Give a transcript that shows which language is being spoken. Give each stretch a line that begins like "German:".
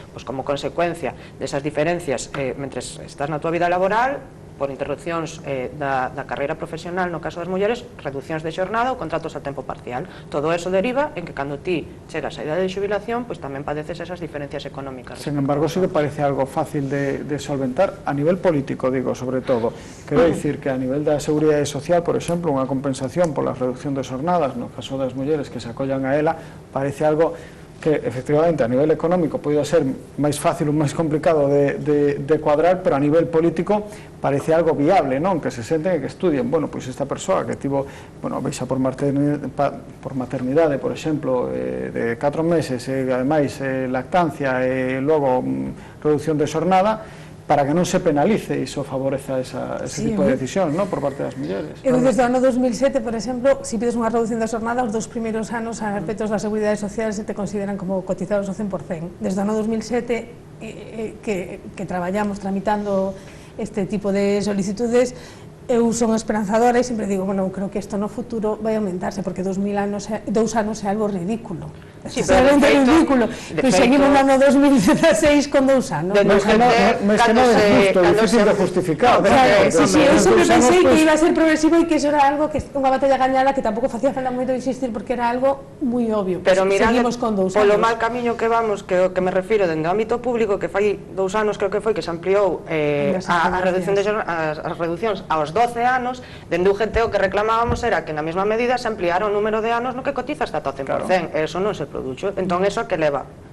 Galician: Pois como consecuencia desas diferencias mentres estás na tua vida laboral, por interrupcións da carreira profesional, no caso das mulleres, reduccións de xornada ou contratos a tempo parcial. Todo eso deriva en que cando ti chegas a idade de xubilación, pois tamén padeces esas diferencias económicas.
Spanish: Sin embargo, sí que parece algo fácil de solventar a nivel político, digo, sobre todo.
Galician: Quero dicir que a nivel da Seguridade Social, por exemplo, unha compensación pola reducción de xornadas, no caso das mulleres que se acollan a ela, parece algo que efectivamente a nivel económico pode ser máis fácil ou máis complicado de cuadrar, pero a nivel político parece algo viable, non? Que se senten e que estudien, bueno, pois esta persoa que tivo, bueno, veixa por maternidade, por exemplo, de 4 meses, e ademais lactancia e logo reducción de xornada, para que non se penalice e iso favoreza ese tipo de decisións, non, por parte das mulleres. Eu desde o ano 2007, por exemplo, se pides unha reducción da xornada, os 2 primeiros anos a efectos da Seguridade Social se te consideran como cotizados ao 100%. Desde o ano 2007 que traballamos tramitando este tipo de solicitudes, eu son esperanzadora e sempre digo, bueno, creo que isto no futuro vai aumentarse, porque 2 anos é algo ridículo. Sí, pero de ridículo. Pois seguimos no ano 2016 con 2 anos. Mas que non é justo, difícil de justificar. Sí, eu sempre pensei que iba a ser progresivo e que iso era algo que unha batalla gañada que tampouco facía falta moito insistir porque era algo moi obvio. Pero mirando polo mal mal camiño que vamos, que me refiro dende o ámbito público, que fai 2 anos creo que foi que se ampliou a reduccións aos 12 anos, dende UGT o que reclamábamos era que na mesma medida se ampliara o número de anos no que cotiza hasta o 100%, eso non se produxo. Entón, eso a que leva?